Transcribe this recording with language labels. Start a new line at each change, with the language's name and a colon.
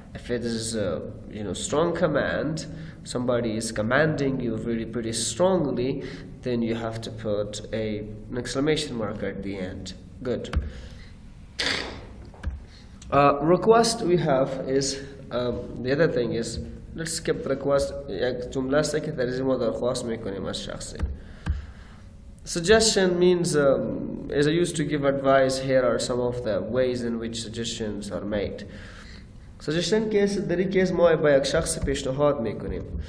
English: If it is a strong command, somebody is commanding you really pretty strongly, then you have to put an exclamation mark at the end. Good. Request we have is the other thing is let's skip request.
Persian: یک جمله است که در ما درخواست میکنیم از شخصی.
English: Suggestion means is used to give advice. Here are some of the ways in which suggestions are made.
Persian: Suggestion case در این کیس ما با یک شخص پیشنهاد میکنیم.